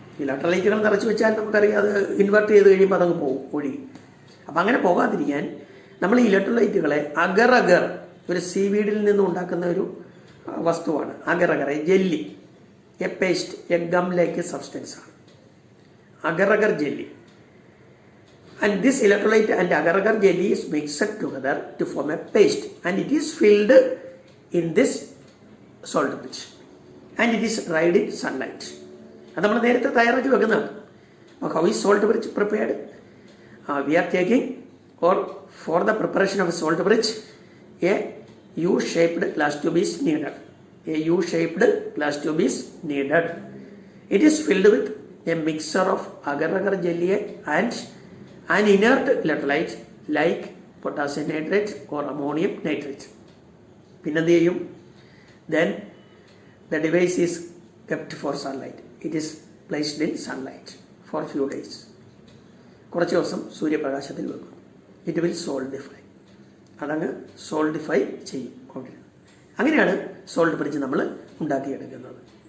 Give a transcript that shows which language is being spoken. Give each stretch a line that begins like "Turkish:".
Malayalam: ഇലക്ട്രോലൈറ്റുകൾ നിറച്ച് വെച്ചാൽ നമുക്കറിയാം അത് ഇൻവെർട്ട് ചെയ്ത് കഴിയുമ്പോൾ അതങ്ങ് പോകും, ഒഴുകി. അപ്പം അങ്ങനെ പോകാതിരിക്കാൻ നമ്മൾ ഈ ഇലക്ട്രോലൈറ്റുകളെ അഗർ അഗർ, ഒരു സീവീഡിൽ നിന്നും ഉണ്ടാക്കുന്ന ഒരു വസ്തുവാണ് അഗർ അഗർ, jelly,
English: a paste, a gum like substance
Malayalam: ആണ് അഗർ അഗർ jelly.
English: And this electrolyte and agar-agar jelly is mixed together to form a paste, and it is filled in this salt bridge, and it is dried in sunlight.
Malayalam: അത് നമ്മൾ നേരത്തെ തയ്യാറാക്കി വെക്കുന്നതാണ്.
English: How is salt bridge prepared? We are taking, or for the preparation of a salt bridge, a U-shaped glass tube is needed. A U-shaped glass tube is needed. It is filled with a mixture of agar-agar jelly and an inert electrolyte like potassium nitrate or ammonium nitrate.
Malayalam: പിന്നെന്ത് ചെയ്യും?
English: Then the device is kept for sunlight. It is placed in sunlight for few days.
Malayalam: കുറച്ച് ദിവസം സൂര്യപ്രകാശത്തിൽ വെക്കും.
English: It will solidify.
Malayalam: അതങ്ങ് solidify ചെയ്യും. അങ്ങനെയാണ് salt bridge നമ്മൾ ഉണ്ടാക്കിയെടുക്കുന്നത്.